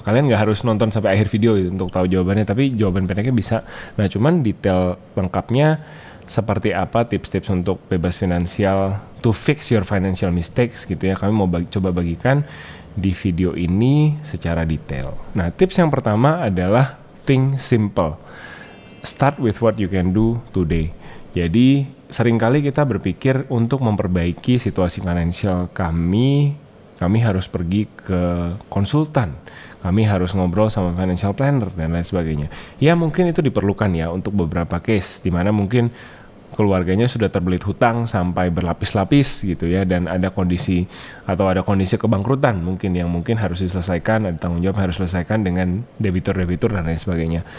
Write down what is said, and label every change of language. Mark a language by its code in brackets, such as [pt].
[id] Kalian nggak harus nonton sampai akhir video gitu untuk tahu jawabannya, tapi jawaban pendeknya bisa. Nah, cuman detail lengkapnya seperti apa tips-tips untuk bebas finansial, [en] to fix your financial mistakes [id] gitu ya, kami mau coba bagikan di video ini secara detail. Nah, tips yang pertama adalah [en] think simple. Start with what you can do today. [id] Jadi, seringkali kita berpikir untuk memperbaiki situasi finansial kami harus pergi ke konsultan, kami harus ngobrol sama financial planner dan lain sebagainya. Ya mungkin itu diperlukan ya untuk beberapa case, di mana mungkin keluarganya sudah terbelit hutang sampai berlapis-lapis gitu ya, dan ada kondisi kebangkrutan mungkin yang mungkin harus diselesaikan, ada tanggung jawab harus diselesaikan dengan debitur-debitur dan lain sebagainya.